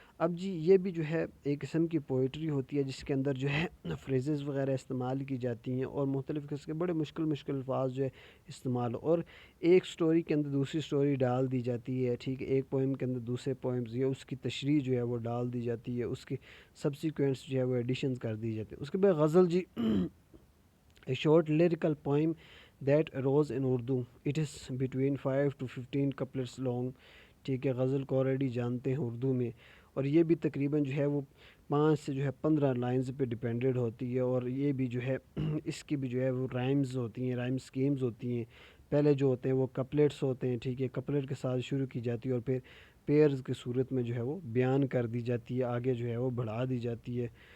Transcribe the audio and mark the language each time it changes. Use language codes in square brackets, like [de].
[ur] اب جی یہ بھی جو ہے ایک قسم کی پوئٹری ہوتی ہے جس کے اندر جو ہے فریزز وغیرہ استعمال کی جاتی ہیں، اور مختلف قسم کے بڑے مشکل الفاظ جو ہے استعمال، اور ایک سٹوری کے اندر دوسری سٹوری ڈال دی جاتی ہے. ٹھیک ہے، ایک پوئم کے اندر دوسرے پوئمز یا اس کی تشریح جو ہے وہ ڈال دی جاتی ہے، اس کی سبسیکوینٹس جو ہے وہ ایڈیشنز کر دی جاتی ہے. اس کے بعد غزل جی، [en] A short lyrical poem that arose in Urdu. It is between 5 to 15 couplets long. [ur] ٹھیک ہے، غزل کو آلریڈی جانتے ہیں اردو میں، اور یہ بھی تقریباً جو ہے وہ 5 سے جو ہے 15 لائنز پہ ڈپینڈڈ ہوتی ہے، اور یہ بھی جو ہے اس کی بھی جو ہے وہ رائمز ہوتی ہیں، رائم سکیمز ہوتی ہیں۔ پہلے جو ہوتے ہیں وہ کپلیٹس ہوتے ہیں، ٹھیک ہے، کپلیٹ کے ساتھ شروع کی جاتی ہے اور پھر پیئرز کی صورت میں جو ہے وہ بیان کر دی جاتی ہے، آگے جو ہے وہ بڑھا دی جاتی ہے،